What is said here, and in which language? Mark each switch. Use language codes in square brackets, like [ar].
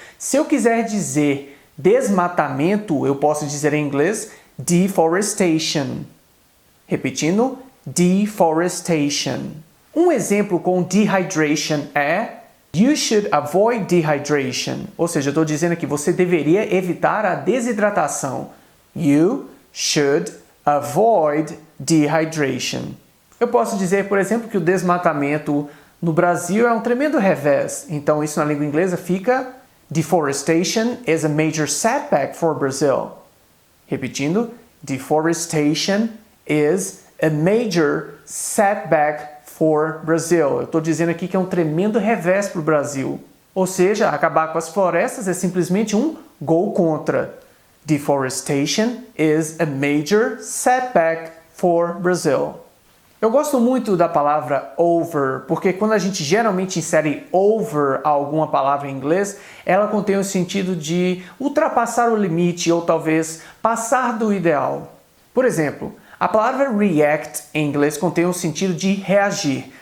[pt] Se eu quiser dizer desmatamento, eu posso dizer em inglês deforestation. Repetindo, deforestation. Um exemplo com dehydration é [en] You should avoid dehydration. [pt] Ou seja, eu estou dizendo aqui, você deveria evitar a desidratação. [en] You should avoid dehydration. [pt] Eu posso dizer, por exemplo, que o desmatamento no Brasil é um tremendo revés. Então, isso na língua inglesa fica [en] Deforestation is a major setback for Brazil. [pt] Repetindo, [en] deforestation is a major setback for Brazil. [pt] Eu estou dizendo aqui que é um tremendo revés para o Brasil. Ou seja, acabar com as florestas é simplesmente um gol contra. [en] Deforestation is a major setback for Brazil. [pt] Eu gosto muito da palavra over, porque quando a gente geralmente insere over a alguma palavra em inglês, ela contém o sentido de ultrapassar o limite ou talvez passar do ideal. Por exemplo, a palavra react em inglês contém o sentido de reagir.